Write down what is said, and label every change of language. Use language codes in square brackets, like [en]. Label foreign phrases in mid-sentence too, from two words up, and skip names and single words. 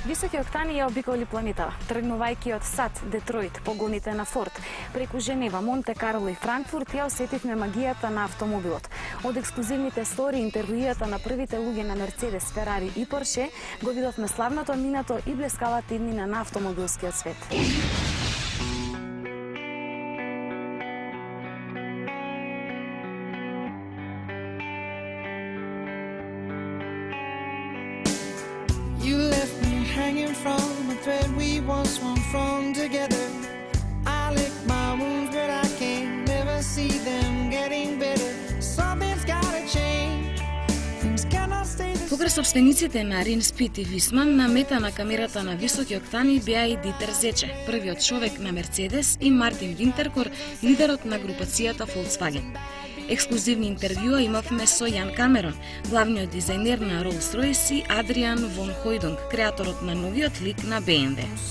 [mk] Високи октани ја обиколи планетава, тргнувајќи од САД, Детройт, погоните на Форд, преку Женева, Монте Карло и Франкфурт, ја осетивме магијата на автомобилот. Од ексклузивните истории, интервјујата на првите луѓе на Мерцедес, Ферари и Порше, го видовме славното минато и блескавата иднина на автомобилскиот свет. [en] You left me hanging from a thread we once swung from together. I lick my wounds, but I can never see them getting better. Something's gotta change. Things cannot stay the same. [mk] Покрај собствениците на Рин Спит и Висман, на мета на камерата на високи октани беа и Дитер Зече, првиот човек на Мерцедес, и Мартин Винтеркор, лидерот на групацијата Volkswagen. Ексклузивни интервјуа имавме со Јан Камерон, главниот дизајнер на Rolls-Royce, и Адриан Вон Хойдунг, креаторот на новиот лик на BMW.